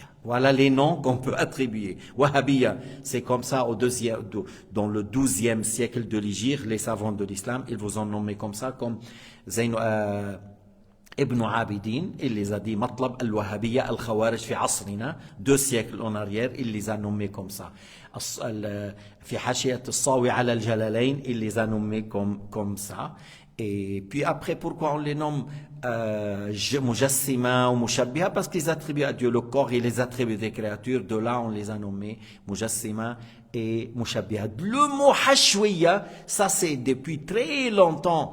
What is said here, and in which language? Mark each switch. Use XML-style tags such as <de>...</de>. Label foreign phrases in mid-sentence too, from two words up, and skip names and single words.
<fr>Voilà les noms qu'on peut attribuer. Wahhabiyya, c'est comme ça dans le 12e siècle de l'Hégire, les savants de l'islam, ils vous ont nommé comme ça, comme Ibn Abidin, il les a dit</fr> <ar>مطلب الوهابية الخوارج في عصرنا,</ar> <fr>2 siècles en arrière, il les a nommés comme ça.</fr> <ar>في حاشية الصاوي على الجلالين,</ar> <fr>il les a nommés comme ça. Et puis après, pourquoi on les nomme Mujassima ou Mushabbiha? Parce qu'ils attribuent à Dieu le corps et les attributs des créatures. De là, on les a nommés Mujassima et Mushabbiha. Le mot Hashwiyya, ça c'est depuis très longtemps.</fr>